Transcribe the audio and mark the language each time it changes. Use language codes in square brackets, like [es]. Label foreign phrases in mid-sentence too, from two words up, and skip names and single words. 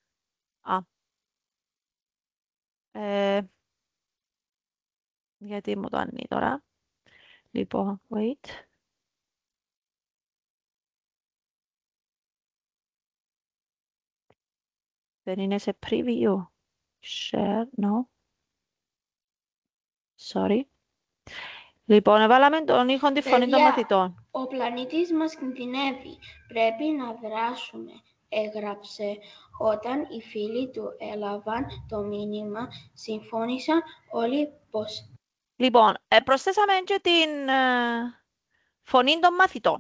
[el] Γιατί μου το ανοίγει τώρα. Λοιπόν, wait. Δεν είναι σε preview. [en] Share, no. Sorry. [el] Λοιπόν, έβαλαμε τον ήχο τη φωνή των μαθητών. Ο πλανήτης μας κινδυνεύει. Πρέπει να δράσουμε. Έγραψε. Όταν οι φίλοι του έλαβαν το μήνυμα, συμφώνησαν όλοι πως... Λοιπόν, προσθέσαμε και την φωνή των μαθητών.